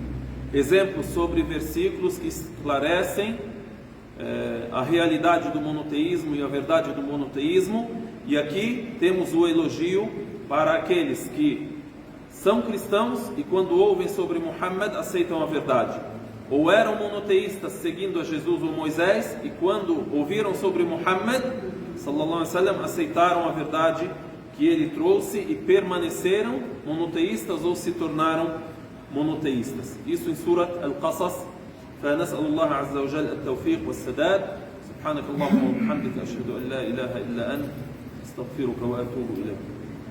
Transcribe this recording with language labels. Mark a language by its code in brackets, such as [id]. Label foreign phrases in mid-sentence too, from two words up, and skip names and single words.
[pt] Exemplos sobre versículos que esclarecem a realidade do monoteísmo e a verdade do monoteísmo. E aqui temos o elogio para aqueles que são cristãos e quando ouvem sobre Muhammad aceitam a verdade, ou eram monoteístas seguindo a Jesus ou Moisés e quando ouviram sobre Muhammad [ar] صلى الله عليه وسلم [pt] aceitaram a verdade que ele trouxe e permaneceram monoteístas ou se tornaram monoteístas. Isso em Surat Al-Qasas. [ar] فنسأل الله عز وجل التوفيق والسداد. سبحانك اللهم وبحمدك أشهد أن لا إله إلا أنت أستغفرك وأتوب إليك.